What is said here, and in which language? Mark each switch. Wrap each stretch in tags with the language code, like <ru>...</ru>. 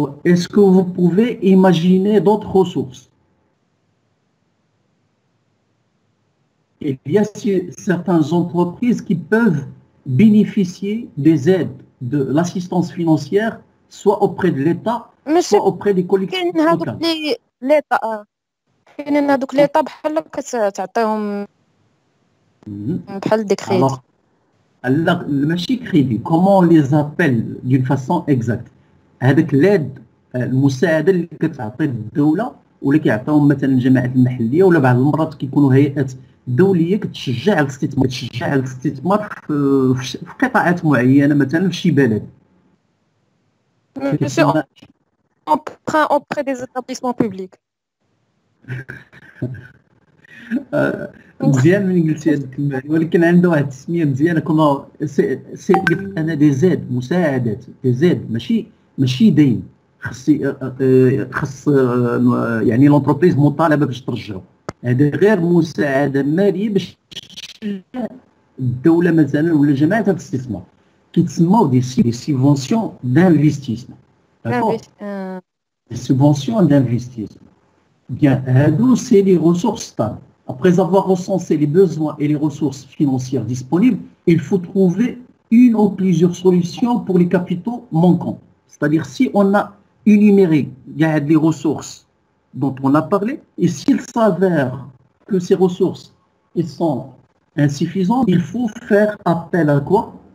<fr>Est-ce que vous pouvez imaginer d'autres ressources? Il y a certaines entreprises qui peuvent bénéficier des aides de l'assistance financière, soit auprès de l'État, Monsieur soit auprès des collectivités</fr> <ar>كاين هذوك</ar> <fr>locales.</fr> <ar>اللي ليطا كاينين هذوك ليطا بحال كتعطيهم Mhm. بحال دي كريدي.</ar> <fr>Alors, le ماشي crédit, comment on les appelle d'une façon exacte?</fr> <ar>هذاك l'aide المساعده اللي كتعطي الدوله ولا كيعطيهم مثلا الجماعات المحليه ولا بعض المرات كيكونوا هيئات دوليه كتشجع على الاستثمار في قطاعات معينه مثلا في شي بلد.</ar> <fr>Monsieur emprunt auprès des établissements publics.</fr> <ar>مزيان ملي قلتي هذه الكلمه ولكن عنده واحد التسميه مزيانه كما سي انا دي زيد مساعدات دي زيد ماشي دين خص يعني لونتربريز مطالبه باش ترجعو هذا غير مساعده ماليه باش تشجع الدوله مثلا ولا جماعه الاستثمار كيتسموا دي سيفونسيون دانفستيسمون des subventions d'investissement.</ar> <fr>Bien, c'est les ressources stables. Après avoir recensé les besoins et les ressources financières disponibles, il faut trouver une ou plusieurs solutions pour les capitaux manquants. C'est-à-dire, si on a énuméré les ressources dont on a parlé, et s'il s'avère que ces ressources sont insuffisantes, il faut faire appel à quoi?</fr>